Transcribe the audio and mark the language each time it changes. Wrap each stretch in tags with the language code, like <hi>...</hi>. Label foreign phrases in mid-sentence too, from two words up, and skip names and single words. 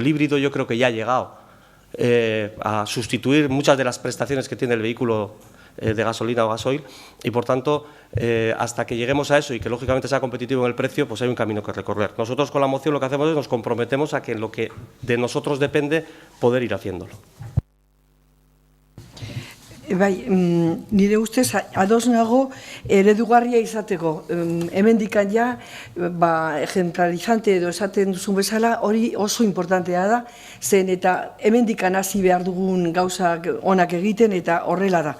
<es>El híbrido yo creo que ya ha llegado a sustituir muchas de las prestaciones que tiene el vehículo de gasolina o gasoil y, por tanto, hasta que lleguemos a eso y que, lógicamente, sea competitivo en el precio, pues hay un camino que recorrer. Nosotros, con la moción, lo que hacemos es nos comprometemos a que en lo que de nosotros depende, poder ir haciéndolo.</es> <eu>Bai, nire ustez, ados nago eredugarria izateko. Hemendikan ja, ejemplarizante edo esaten duzun bezala, hori oso importantea da, zen eta hemendikan hasi behar dugun gauzak onak egiten eta horrela da.</eu>